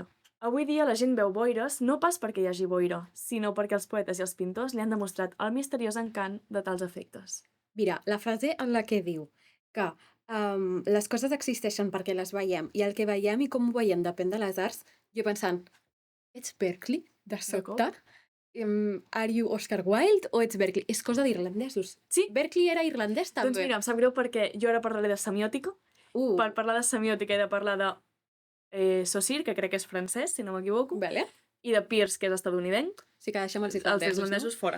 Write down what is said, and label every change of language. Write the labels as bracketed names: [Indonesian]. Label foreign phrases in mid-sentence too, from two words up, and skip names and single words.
[Catalan] Avui dia la gent veu boires no pas perquè hi hagi boira, sinó perquè els poetes i els pintors li han demostrat el misteriós encant de tals efectes. Mira, la frase en la que diu que les coses existeixen perquè les veiem i el que veiem i com ho veiem depèn de les arts, jo pensant, ets Berkeley, de sobte? [English] Are you [Catalan] Oscar Wilde o ets Berkeley? És cosa d'irlandesos. Sí. Berkeley era irlandès també. Doncs mira, em sap greu perquè jo ara parlaré de semiòtica. Per parlar de semiòtica he de parlar de Saussure, que crec que és francès, si no m'equivoco, Vale. i de Peirce, que és estadounidenc. Sí que deixem els Els irlandesos, irlandesos fora.